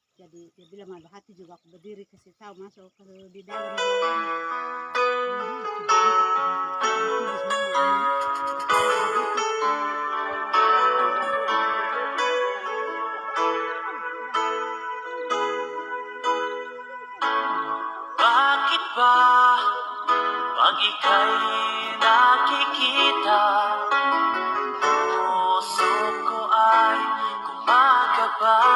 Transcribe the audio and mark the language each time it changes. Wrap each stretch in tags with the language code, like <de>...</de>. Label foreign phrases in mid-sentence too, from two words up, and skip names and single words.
<id>jadi dia bilang malu hati juga aku berdiri kasih tahu masuk kalau di dalam ruangan.</id> <tl>Bakit ba pag ika'y nakikita, puso ko ay gumagaba?</tl>